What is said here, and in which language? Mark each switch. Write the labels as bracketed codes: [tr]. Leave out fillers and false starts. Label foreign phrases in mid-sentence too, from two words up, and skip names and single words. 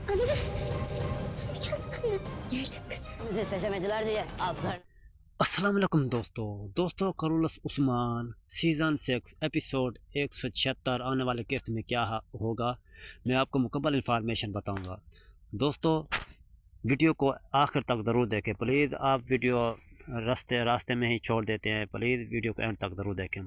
[tr] Sen mi geldin anne? Geldim kızım. Bizi seçemediler diye aldılar. [ur] السلام علیکم دوستو کرولس عثمان [en] season 6 episode [ur] 176 آنے والے قسط میں کیا ہوگا میں آپ کو مکمل انفارمیشن بتاؤں گا۔ دوستو ویڈیو کو آخر تک ضرور دیکھیں پلیز، آپ ویڈیو راستے میں ہی چھوڑ دیتے ہیں، پلیز ویڈیو کو اینڈ تک ضرور دیکھیں۔